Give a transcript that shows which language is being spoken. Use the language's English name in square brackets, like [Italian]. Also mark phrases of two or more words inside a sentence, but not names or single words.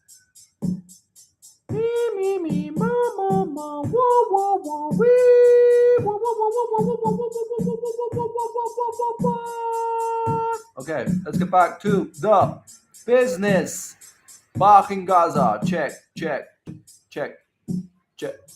[English] Me, ma, ma, ma, wah, wah, wah, wee, wah, wah, wah, wah, wah, wah, wah, wah, wah, wah, wah, wah. Okay, let's get back to the business. Bach in Gaza. Check, check, check, check.